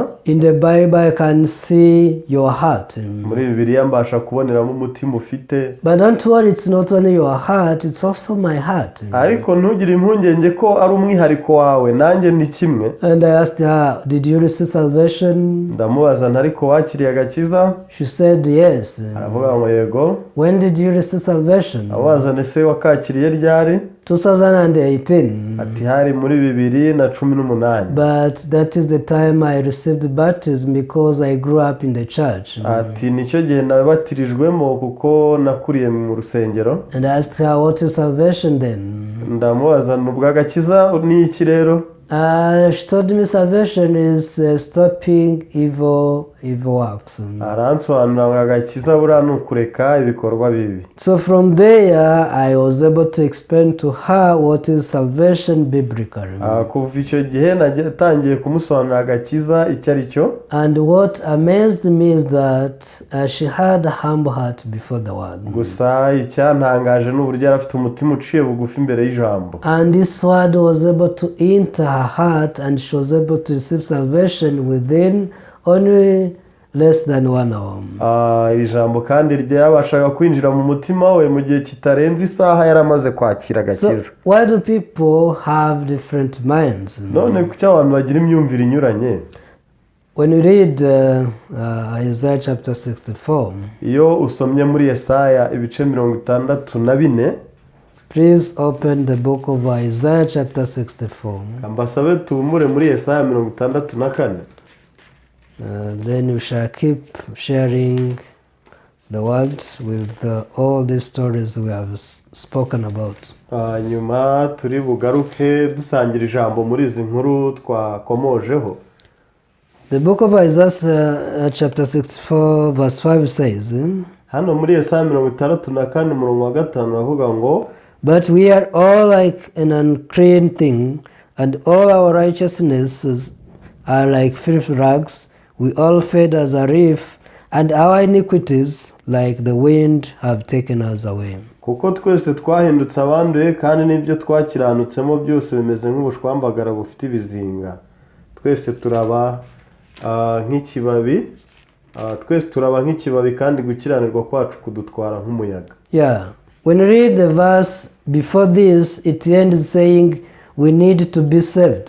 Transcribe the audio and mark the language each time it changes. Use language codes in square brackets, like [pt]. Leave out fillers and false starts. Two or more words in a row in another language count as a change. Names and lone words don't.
[en] In the Bible I can see your heart. [rw] Muri Bibiliya mbasha kuboneramo umutima ufite. [en] But don't worry, it's not only your heart, it's also my heart. [rw] Ariko ntugire impungenge ko ari umwihariko wawe nanjye ni kimwe. [en] And I asked her, did you receive salvation? [rw] Ndamubaza ntariko wakiriye agakiza? [en] She said yes. [rw] Aravuga ngo yego. [en] When did you receive salvation? [rw] Abaza nese wakakiriye ryari? [en] 2018. [rw] Ati hari muri 2018. [en] But that is the time I received baptism because I grew up in the church. [rw] Ati nicyo gihe nabatirijwemo kuko nakuriye mu rusengero. [en] And I asked her, what is salvation then? [rw] Ndamubaza nubwo agakiza ni iki rero? [en] She told me salvation is stopping evil works. [rw] Aransobanurira ngo agakiza buriya ni ukureka ibikorwa bibi. [en] So from there I was able to explain to her what is salvation biblically. [rw] Kuva icyo gihe natangiye kumusobanurira agakiza icyo ari cyo. [en] And what amazed me is that she had a humble heart before the word. [rw] Gusa icyantangaje n'uburyo yari afite umutima uciye bugufi imbere y'ijambo. [en] And this word was able to enter her heart and she was able to receive salvation within only less than 1 hour. [rw] Iri jambo kandi ryabashaga kwinjira mu mutima we mu gihe kitarenze isaha yaramaze kwakira agakiza. [en] So why do people have different minds? [rw] None kuki abantu bagira imyumvire inyuranye? [en] When you read Isaiah chapter 64, [rw] iyo usomye muri Yesaya ibice 64, [en] please open the book of Isaiah chapter 64. [rw] Ambasabe tumure muri Yesaya 64. [en] Then we shall keep sharing the word with all the stories we have spoken about. [rw] Nyuma turi bugaruke dusangira ijambo muri izi nkuru twakomojeho. [en] The book of Isaiah chapter 64 verse 5 says, [rw] hano muri Yesaya 64 umurongo wa 5 avuga ngo, [en] but we are all like an unclean thing, and all our righteousnesses are like filthy rags. We all fade as a leaf, and our iniquities, like the wind, have taken us away. [rw] Kuko twese twahindutse abanduye kandi n'ibyo twakiranutsemo byose bimeze nk'ubushwambagara bufite ibizinga. Twese turaba nk'ikibabi, kandi gukiranirwa kwacu kudutwara nk'umuyaga. [en] Yeah. When you read the verse before this, it ends saying, we need to be saved.